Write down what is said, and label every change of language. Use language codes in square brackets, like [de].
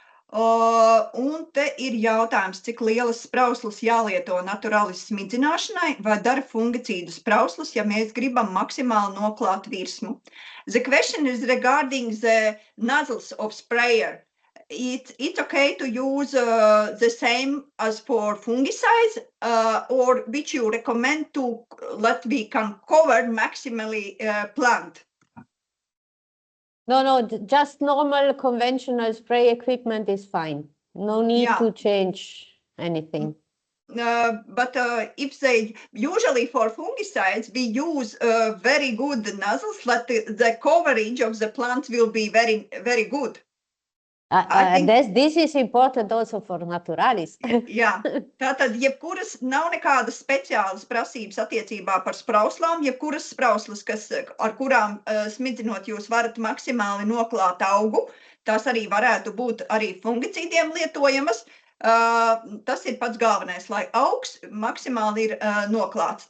[lv] Un te ir jautājums, cik lielas sprauslas jālieto naturalis smidzināšanai vai dara fungicīdu sprauslas, ja mēs gribam maksimāli noklāt virsmu. [en] The question is regarding the nozzles of sprayer. It's okay to use the same as for fungicides, or which you recommend to let we can cover maximally plant? No, just normal conventional spray equipment is fine. No need to change anything. But if they usually for fungicides, we use very good nozzles that the coverage of the plant will be very, very good. This is important also for naturalis. [lv] Jā, tātad jebkuras nav nekādas speciālas prasības attiecībā par sprauslām, jebkuras sprauslas, ar kurām smidzinot jūs varat maksimāli noklāt augu, tās arī varētu būt arī fungicīdiem lietojamas. Tas ir pats galvenais, lai augs maksimāli ir noklāts.